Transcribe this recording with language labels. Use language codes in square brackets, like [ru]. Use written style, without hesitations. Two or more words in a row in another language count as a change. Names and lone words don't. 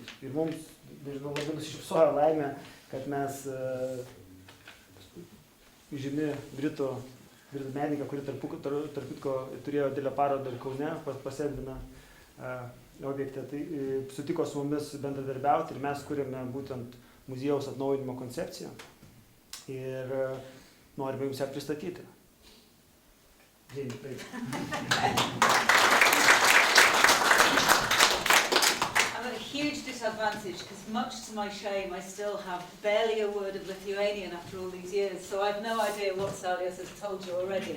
[lt] Ir mums, nežinau, labai nusišypsojo laimė, kad mes žymi britų menininką, kuri tarp kitko turėjo didelę parodą ir Kaune, pasėdina objekte, tai sutiko su mumis bendradarbiauti ir mes kūrėme būtent muziejaus atnaujinimo koncepciją ir norime jums ją pristatyti. [en] I'm at a huge disadvantage because, much to my shame, I still have barely a word of Lithuanian after all these years, so I have no idea what Salias has told you already.